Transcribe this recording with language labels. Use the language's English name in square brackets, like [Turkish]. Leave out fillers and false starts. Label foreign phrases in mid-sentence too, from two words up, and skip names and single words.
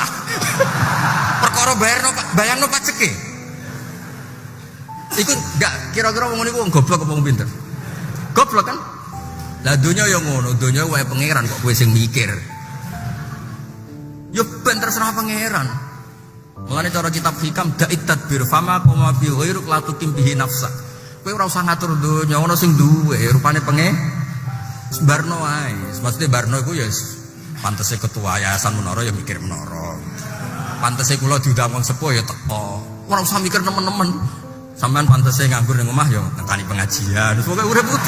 [Javanese] Perkara bayangno pajake. Iku enggak kira-kira wong niku wong goblok apa wong pinter? Goblok kan? Lah donya ya ngono, donya wae pangeran kok kowe sing mikir. Ya ben terserah pangeran. Mulane cara kitab hikam [Arabic] دع التدبير فما قام ب غيرك لا تقم به نفسك. [Javanese] Kowe ora usah ngatur donya, ono sing duwe rupane Barno wae. Maksudnya Barno iku ya pantese [Indonesian] ketua yayasan [Javanese] menara ya mikir menara. Pantese kula diundang wong sepuh ya teko. Ora usah mikir nemen-nemen. Sampean pantese nganggur ning omah ya nekani pengajian. Terus pokoke urip putih.